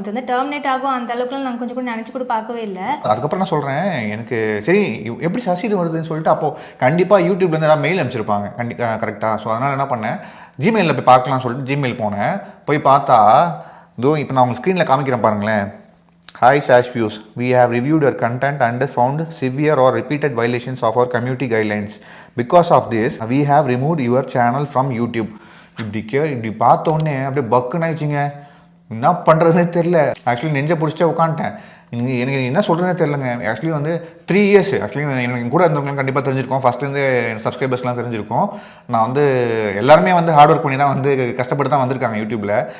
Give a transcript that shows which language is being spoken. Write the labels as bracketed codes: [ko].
[ta] இது வந்து டெர்மினேட் ஆகும் அந்த அளவுக்குலாம் நாங்கள் கொஞ்சம் கூட நினச்சி கூட பார்க்கவே இல்லை. அதுக்கப்புறம் நான் சொல்கிறேன், எனக்கு சரி எப்படி சசி இது வருதுன்னு சொல்லிட்டு, அப்போது கண்டிப்பாக யூடியூப்லேருந்து ஏதாவது மெயில் அனுப்பிச்சிருப்பாங்க கரெக்டாக. ஸோ அதனால் என்ன பண்ணேன், ஜிமெயிலில் போய் பார்க்கலாம்னு சொல்லிட்டு ஜிமெயில் போனேன். போய் பார்த்தா இதோ இப்போ நான் உங்கள் ஸ்க்ரீனில் காமிக்கிறேன் பாருங்களேன். [en] Hi Sash Views, we have reviewed your content and found severe or repeated violations of our community guidelines. Because of this, we have removed your channel from YouTube. [ta] இப்படி பார்த்தோன்னே அப்படியே பக்குன்னு ஆயிடுச்சிங்க. என்ன பண்ணுறதுனே தெரில. ஆக்சுவலி நெஞ்சை பிடிச்சிட்டே உட்காந்துட்டேன். எனக்கு என்ன சொல்கிறதுனே தெரிலங்க. ஆக்சுவலி வந்து 3 இயர்ஸ் ஆக்சுவலி எனக்கு கூட இருந்தவங்க கண்டிப்பாக தெரிஞ்சிருக்கோம். ஃபஸ்ட்லேருந்து சப்ஸ்கிரைபர்ஸ்லாம் தெரிஞ்சிருக்கும். நான் வந்து எல்லாருமே வந்து ஹார்ட் ஒர்க் பண்ணி தான் வந்து கஷ்டப்பட்டு தான் வந்திருக்காங்க யூடியூப்பில்.